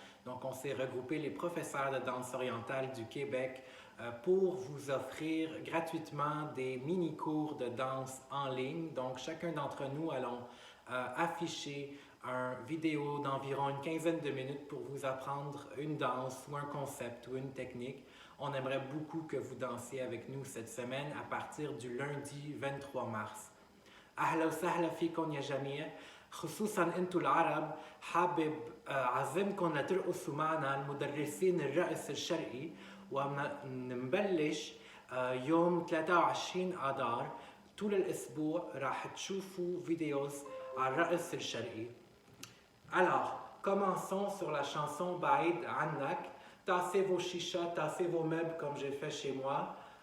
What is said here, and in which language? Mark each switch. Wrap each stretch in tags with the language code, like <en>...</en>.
<fr>Donc on s'est regroupé les professeurs de danse orientale du Québec pour vous offrir gratuitement des mini-cours de danse en ligne. Donc chacun d'entre nous allons afficher une vidéo d'environ une quinzaine de minutes pour vous apprendre une danse ou un concept ou une technique. On aimerait beaucoup que vous dansiez avec nous cette semaine à partir du lundi 23 mars.</fr> <ar>أهلا وسهلا فيكم يا جميع، خصوصا انتم العرب. حابب أعزمكم لترقصوا معنا المدرسين الرقص الشرقي، ونبلش يوم 23 آذار. طول الأسبوع راح تشوفوا فيديوز على الرقص الشرقي.</ar> <fr>Alors, commençons sur la chanson Baïd Annak. Tassez vos chichas, tassez vos meubles comme j'ai fait chez moi.</fr>